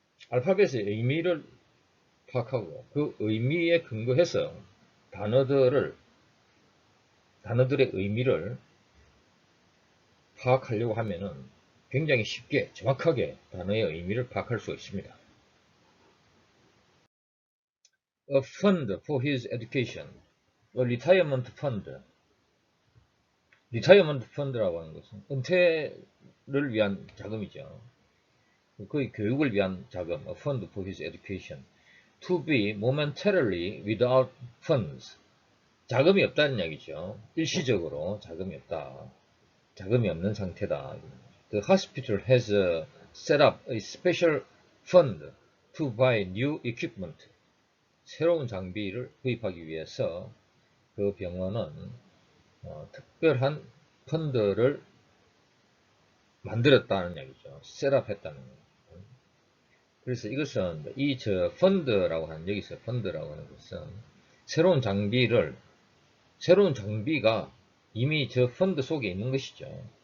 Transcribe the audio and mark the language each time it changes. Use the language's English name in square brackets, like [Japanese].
[Korean] 알파벳의 의미를 파악하고 그 의미에 근거해서 단어들의 의미를 파악하려고 하면은 굉장히 쉽게 정확하게 단어의 의미를 파악할 수 있습니다. [English] A fund for his education, a retirement fund. [Korean] 리타이어먼트 펀드라고 하는 것은 은퇴를 위한 자금이죠. 그의 교육을 위한 자금, [English] a fund for his education. To be momentarily without funds. [Korean] 자금이 없다는 이야기죠. 일시적으로 자금이 없다. 자금이 없는 상태다. [English] The hospital has set up a special fund to buy new equipment. [Korean] 새로운 장비를 구입하기 위해서 그 병원은 특별한 펀드를 만들었다는 이야기죠. 셋업했다는 거예요. 그래서 이것은 펀드라고 하는 여기서 펀드라고 하는 것은 새로운 장비가 이미 저 펀드 속에 있는 것이죠.